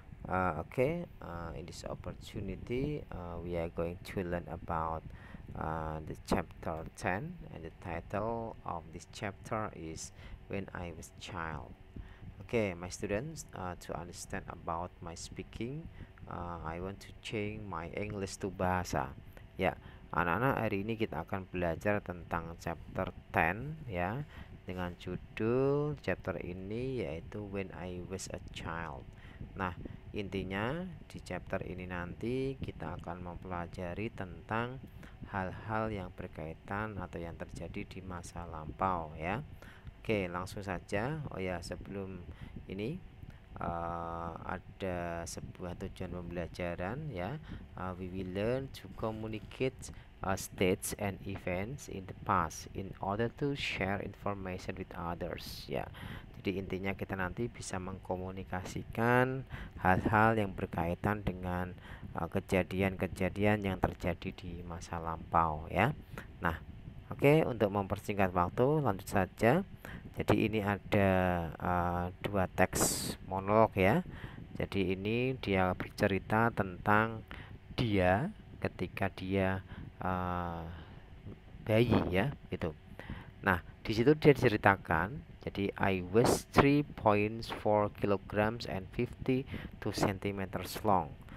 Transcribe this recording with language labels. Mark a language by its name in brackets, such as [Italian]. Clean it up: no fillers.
[English] In this opportunity, we are going to learn about the chapter 10, and the title of this chapter is When I Was Child. Okay, my students, to understand about my speaking, I want to change my English to bahasa. [Indonesian] Ya, anak-anak, hari ini kita akan belajar tentang chapter 10 ya, dengan judul chapter ini yaitu When I Was a Child. Nah, intinya di chapter ini nanti kita akan mempelajari tentang hal-hal yang berkaitan atau yang terjadi di masa lampau ya. Oke, langsung saja. Oh ya, sebelum ini ada sebuah tujuan pembelajaran ya. [English] We will learn to communicate states and events in the past in order to share information with others ya. [Indonesian] Jadi intinya kita nanti bisa mengkomunikasikan hal-hal yang berkaitan dengan kejadian-kejadian yang terjadi di masa lampau ya. Nah, oke, untuk mempersingkat waktu lanjut saja. Jadi ini ada dua teks monolog ya. Jadi ini dia bercerita tentang dia ketika dia bayi ya, gitu. Nah, di situ dia diceritakan, jadi [English] I was 3.4 kilograms and 52 centimeters long.